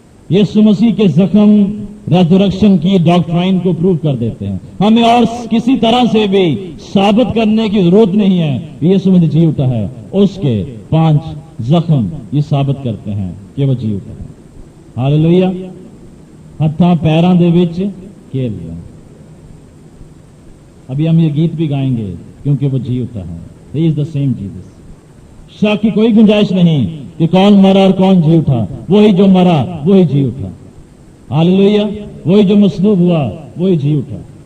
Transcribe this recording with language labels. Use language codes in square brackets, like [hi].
[ur] یسوع مسیح کے زخم ریزریکشن کی ڈاکٹرائن کو پروو کر دیتے ہیں. ہمیں اور کسی طرح سے بھی ثابت کرنے کی ضرورت نہیں ہے کہ یسوع مسیح جی اٹھا ہے. اس کے 5 زخم یہ ثابت کرتے ہیں کہ وہ جی اٹھا ہے. ہاللیلویا. [pa] ہتھاں پیراں دے وچ کھیل رہا. [ur] ابھی ہم یہ گیت بھی گائیں گے کیونکہ وہ جی اٹھا ہے. [en] He is the same Jesus. [ur] شک کی کوئی گنجائش نہیں کہ کون مرا اور کون جی اٹھا. وہی جو مرا وہی جی اٹھا. ہاللیلویا. وہی جو مصلوب ہوا وہی جی اٹھا.